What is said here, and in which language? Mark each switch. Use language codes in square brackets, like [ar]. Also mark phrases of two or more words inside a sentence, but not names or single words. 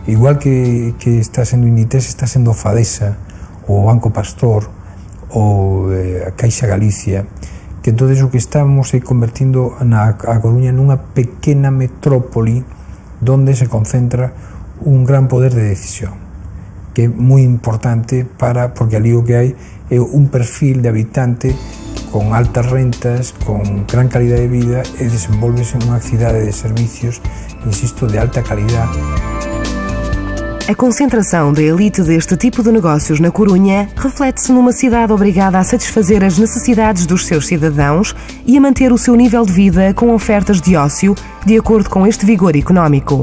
[gl] Igual que está sendo Inditex, está sendo Fadesa, o Banco Pastor, ou a Caixa Galicia, que entonces o que estamos é convertindo a Coruña nunha pequena metrópoli donde se concentra un gran poder de decisión, que é moi importante porque ali o que hai é un perfil de habitante con altas rentas, con gran calidad de vida e desenvolvese nunha cidade de servicios, insisto, de alta calidade. [pt] A concentração da elite deste tipo de negócios na Corunha reflete-se numa cidade obrigada a satisfazer as necessidades dos seus cidadãos e a manter o seu nível de vida com ofertas de ócio de acordo com este vigor económico.